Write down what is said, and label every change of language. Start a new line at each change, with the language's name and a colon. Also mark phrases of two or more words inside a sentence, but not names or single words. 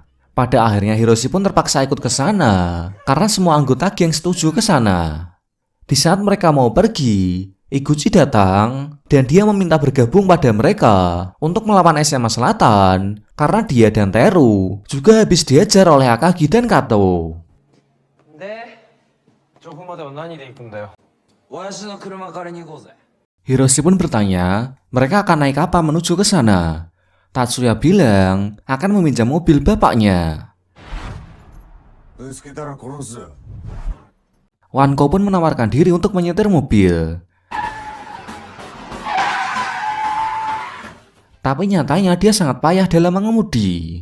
Indonesian: Pada akhirnya Hiroshi pun terpaksa ikut ke sana karena semua anggota geng setuju ke sana. Di saat mereka mau pergi, Iguchi datang dan dia meminta bergabung pada mereka untuk melawan SMA Selatan karena dia dan Teru juga habis diajar oleh Akagi dan Kato.
Japanese: で、調布までは何で行くんだよ。親父の車借りに行こうぜ。
Indonesian: Hiroshi pun bertanya, mereka akan naik apa menuju ke sana. Tatsuya bilang akan meminjam mobil bapaknya. Wanko pun menawarkan diri untuk menyetir mobil. Tapi nyatanya dia sangat payah dalam mengemudi.